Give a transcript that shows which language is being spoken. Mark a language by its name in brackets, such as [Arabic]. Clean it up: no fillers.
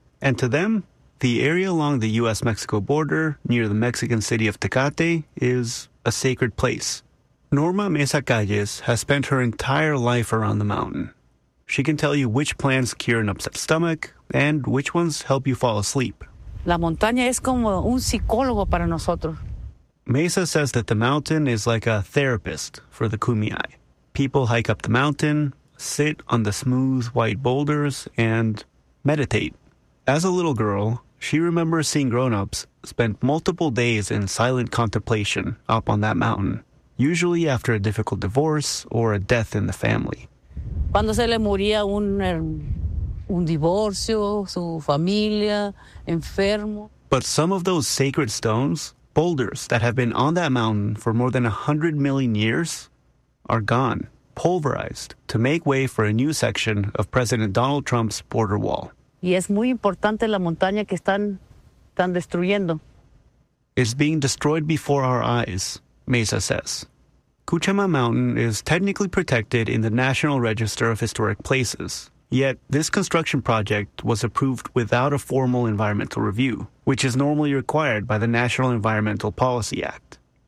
[English] And to them, the area along the U.S.-Mexico border near the Mexican city of Tecate is a sacred place. Norma Mesa Calles has spent her entire life around the mountain. She can tell you which plants cure an upset stomach and which ones help you fall asleep. [Spanish] La montaña es como un psicólogo para nosotros. [English] Mesa says that the mountain is like a therapist for the Kumeyaay. People hike up the mountain, sit on the smooth white boulders, and meditate. As a little girl, she remembers seeing grown-ups spend multiple days in silent contemplation up on that mountain, usually after a difficult divorce or a death in the family. [Spanish] Cuando se le moría un divorcio, su familia, enfermo. [English] But some of those sacred stones, boulders that have been on that mountain for more than 100 million years, are gone, pulverized, to make way for a new section of President Donald Trump's border wall. [Spanish] Y es muy importante la montaña que están destruyendo. [English] It's being destroyed before our eyes, Mesa says. Cuchama Mountain is technically protected in the National Register of Historic Places. Yet, this construction project was approved without a formal environmental review, which is normally required by the National Environmental Policy Act.